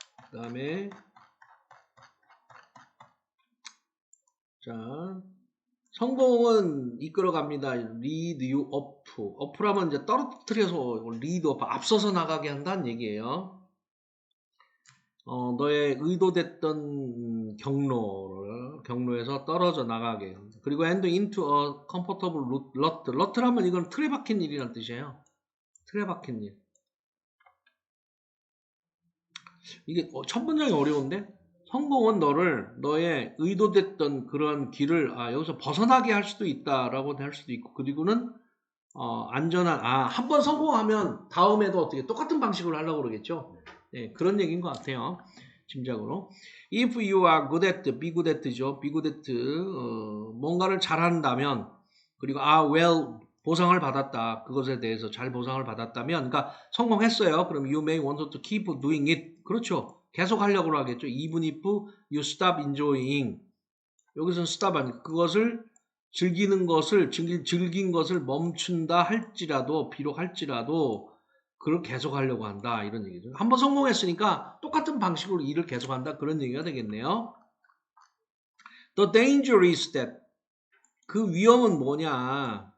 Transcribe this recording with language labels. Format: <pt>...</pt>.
<ko>그 다음에 자 성공은 이끌어갑니다.</ko> <en>lead you up.</en> <ko>up라면 이제 떨어뜨려서 lead up 앞서서 나가게 한다는 얘기예요. 너의 의도됐던 경로에서 떨어져 나가게.</ko> <en>그리고 and into a comfortable rut.</en> <ko>rut라면 이건 틀에 박힌 일이란 뜻이에요. 틀에 박힌 일. 이게 첫 문장이 어려운데 성공은 너의 의도됐던 그런 길을 여기서 벗어나게 할 수도 있다라고 할 수도 있고 그리고는 안전한 한 번 성공하면 다음에도 어떻게 똑같은 방식으로 하려고 그러겠죠. 네, 그런 얘기인 것 같아요. 짐작으로.</ko> <en>If you are good at, be good at죠. be good at</en> <ko>뭔가를 잘한다면 그리고 well 보상을 받았다. 그것에 대해서 잘 보상을 받았다면 그러니까 성공했어요.</ko> <en>그럼 you may want to keep doing it.</en> <ko>그렇죠. 계속 하려고 하겠죠.</ko> <en>Even if you stop enjoying.</en> <ko>여기서는 stop 아니고 그것을 즐긴 것을 멈춘다 할지라도 비록 할지라도 그걸 계속하려고 한다 이런 얘기죠. 한번 성공했으니까 똑같은 방식으로 일을 계속한다 그런 얘기가 되겠네요.</ko> <en>The danger is that</en> <ko>그 위험은 뭐냐?</ko>